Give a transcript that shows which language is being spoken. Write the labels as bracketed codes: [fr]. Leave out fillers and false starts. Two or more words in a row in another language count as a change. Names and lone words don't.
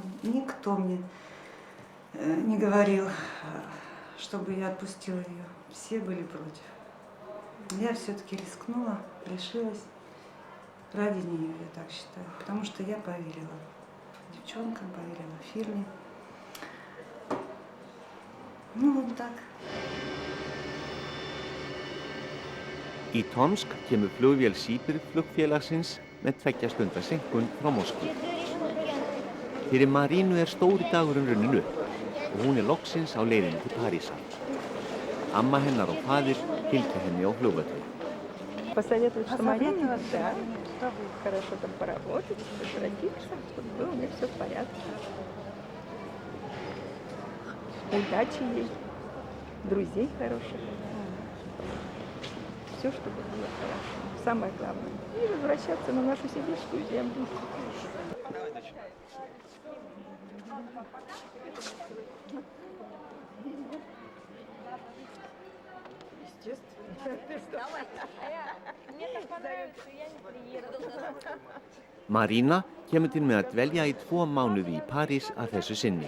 [ru] Никто мне не говорил, чтобы я отпустила ее. Все были против. Я все-таки рискнула, решилась ради нее, я так считаю, потому что я поверила девчонкам, поверила фирме. Ну, вот так. [is] Í Tomsk kemur flugvél Sibir-flugfélagsins með 2 stunda seinkun frá Moskvu. Fyrir Marínu stóri dagurinn runnin upp og hún loksins á leiðinni til Parísar. Amma hennar og faðir fylgja henni á flugvöllum. [ru] Посоветовать, что Марине, да, хорошо там поработать, возвратиться, чтобы было у нее все в порядке. Удачи ей, друзей хороших. Все, чтобы было хорошо. Самое главное. И возвращаться на нашу сибирскую землю. [is] Marína kemur til með að dvelja í 2 mánuði í París að þessu sinni.